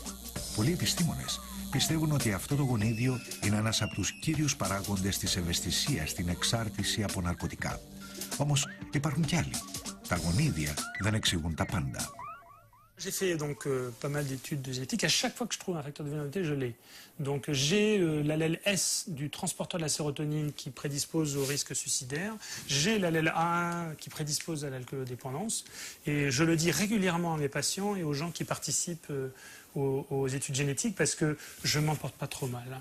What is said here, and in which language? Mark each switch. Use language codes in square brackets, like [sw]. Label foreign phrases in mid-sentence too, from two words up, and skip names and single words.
[el] Πολλοί επιστήμονες πιστεύουν ότι αυτό το γονίδιο είναι ένας από τους κύριους παράγοντες της ευαισθησίας στην εξάρτηση από ναρκωτικά. Όμως υπάρχουν κι άλλοι. Τα γονίδια δεν εξηγούν τα πάντα. [fr] J'ai fait donc pas mal d'études de génétique. À chaque fois que je trouve un facteur de vulnérabilité, je l'ai. Donc j'ai l'allèle S du transporteur de la sérotonine qui prédispose au risque suicidaire. J'ai l'allèle A1 qui prédispose à l'alcoolodépendance. Et je le dis régulièrement à mes patients et aux gens qui participent aux études génétiques parce que je m'en porte pas trop mal.